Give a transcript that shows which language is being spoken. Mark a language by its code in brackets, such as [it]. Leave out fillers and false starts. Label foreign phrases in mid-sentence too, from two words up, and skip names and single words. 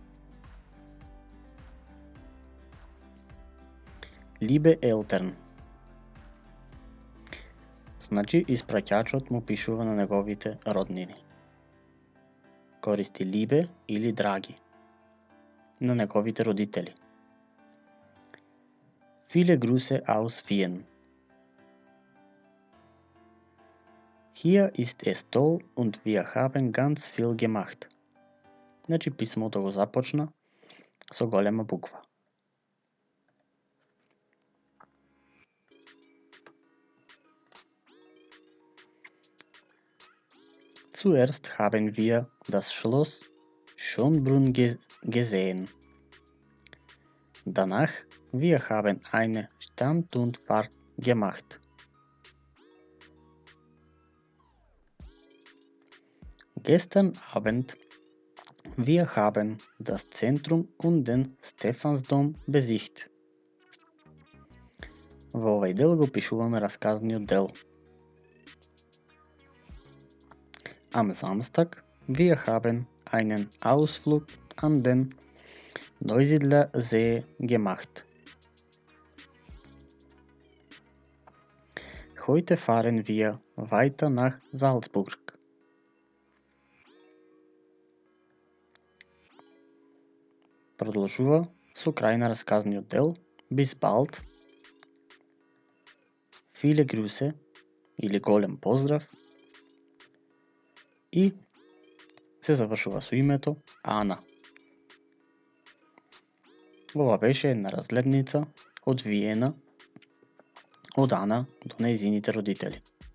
[de] Liebe Eltern. [mk] Значи испраќачот му пишува на неговите роднини. Користи liebe или драги на неговите родители. [de] Viele Grüße aus Wien. Hier ist es toll und wir haben ganz viel gemacht. [mk] Значи писмото го започна со голема буква. [de] Zuerst haben wir das Schloss Schönbrunn gesehen. Danach wir haben eine Standrundfahrt gemacht. Gestern Abend wir haben das Zentrum und den Stephansdom besichtigt. [mk] Во овај дел го пишуваме расказниот дел. [de] Am Samstag wir haben einen Ausflug an den Neusiedler See gemacht. Heute fahren wir weiter nach Salzburg. [mk] Продолжува со крај на расказниот дел, [de] bis bald, viele Grüße [mk] или голем поздрав и се завршува со името Ана. Ова беше една разгледница од Виена, од Ана до нејзините родители.